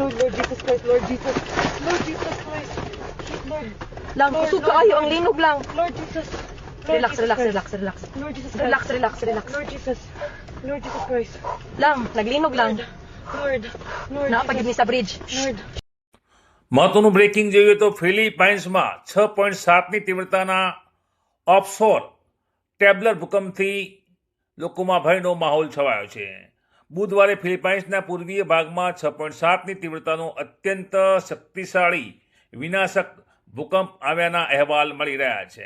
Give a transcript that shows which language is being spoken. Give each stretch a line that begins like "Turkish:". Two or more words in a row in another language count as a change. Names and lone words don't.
English: Lord Jesus Christ, Lord Jesus. Lord Jesus Christ. Lord.
Cebuano: Lang, kusog kaayo ang linog lang.
English: Lord Jesus. Relax. Lord Jesus Christ. Relax. Lord Jesus. Lord Jesus Christ.
Cebuano: Lang, naglinog lang.
English: Lord.
Cebuano: Napagid ni sa bridge.
English: Lord.
Gujarati: મહત્વનું બ્રેકિંગ જોઈએ તો ફિલિપાઇન્સમાં 6.7ની તીવ્રતાના ઓફશોર ટેબ્લર ભૂકંપથી લોકોમાં ભયનો માહોલ છવાયો છે. બુધવારે ફિલિપાઇન્સના પૂર્વીય ભાગમાં 6.7ની તીવ્રતાનો અત્યંત શક્તિશાળી વિનાશક ભૂકંપ આવ્યાના અહેવાલ મળી રહ્યા છે.